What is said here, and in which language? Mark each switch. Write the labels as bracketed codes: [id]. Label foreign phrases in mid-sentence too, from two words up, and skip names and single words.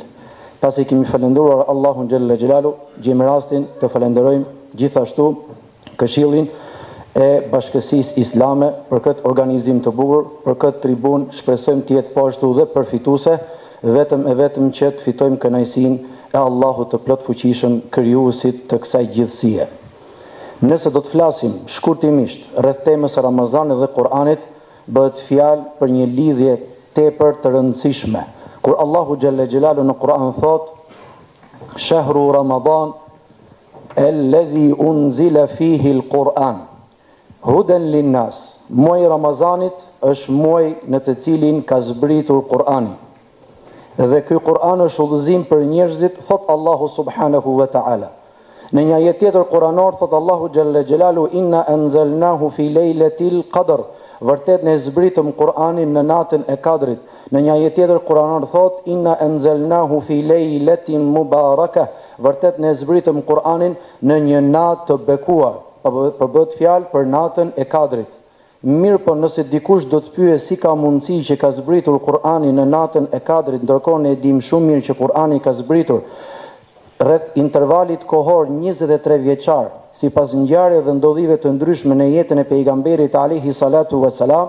[sq] Pasi kemi falendëruar Allahun [ar] جل جلاله, [sq] gjejmë rastin të falenderojmë gjithashtu Këshillin e Bashkësisë Islame për këtë organizim të bukur, për këtë tribun, shpresojmë të jetë po ashtu dhe përfituese, vetëm që të fitojmë kënaqësinë e Allahut të plot fuqishëm, krijuesit të kësaj gjithësie. Nëse do të flasim shkurtimisht rreth temës së Ramazanit dhe Kur'anit, bëhet fjalë për një lidhje tepër të rëndësishme. Kur Allahu [ar] جل جلاله [sq] në Kur'an thot: [ar] "شهر رمضان الذي أنزل فيه القرآن هدى للناس." [sq] Muaji i Ramazanit është muaji në të cilin ka zbritur Kur'ani. Dhe ky Kur'an është udhëzim për njerëzit, thot Allahu [ar] سبحانه وتعالى. [sq] Në një ajet tjetër kuranor thot Allahu [ar] جل جلاله: "إنا أنزلناه في ليلة القدر." [sq] Vërtet ne zbritëm Kur'anin në natën e Kadrit. Në një ajet tjetër kuranor thot: [ar] "إنا أنزلناه في ليلة مباركة." [sq] vërtet ne zbritëm Kur'anin në një natë të bekuar, për bëhet fjalë për natën e Kadrit. Mirë, po nëse dikush do të pyet si ka mundësi që ka zbritur Kur'ani në natën e Kadrit, ndërkohë ne dim shumë mirë që Kur'ani ka zbritur rreth intervalit kohor 23 vjeçar, sipas ngjarjeve dhe ndodhive të ndryshme në jetën e pejgamberit [ar] عليه الصلاة والسلام.